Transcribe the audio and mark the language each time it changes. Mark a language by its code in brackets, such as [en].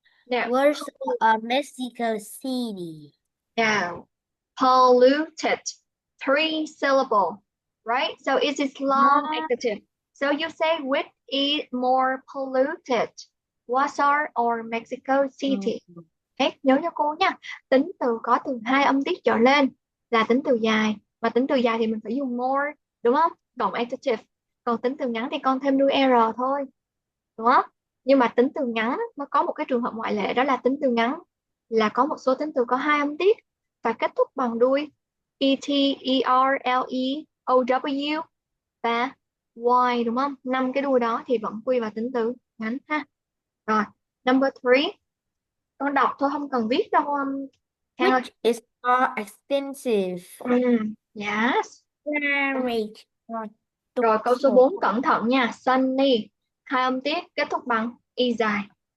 [en] No. Warsaw or Mexico City? No. Polluted. 3 syllable. Right? So it is long [vi] Nó [en] adjective. So you say which is more polluted? Warsaw or Mexico City? [vi] Đấy, nhớ cho cô nha. Tính từ có từ 2 âm tiết trở lên là tính từ dài. Mà tính từ dài thì mình phải dùng more, đúng không? Cộng adjective. Còn tính từ ngắn thì con thêm đuôi R thôi. Đúng không? Nhưng mà tính từ ngắn nó có một cái trường hợp ngoại lệ, đó là tính từ ngắn là có một số tính từ có 2 âm tiết và kết thúc bằng đuôi et, er, le, ow và y, đúng không? 5 cái đuôi đó thì vẫn quy vào tính từ ngắn ha. Rồi, [en] number 3. [vi] Con đọc thôi, không cần viết đâu Khang ơi. [en] Which is more expensive? Yes. Marriage or [vi] Rồi câu số tukso? 4 cẩn thận nha. Sunny, 2 âm tiết kết thúc bằng y dài.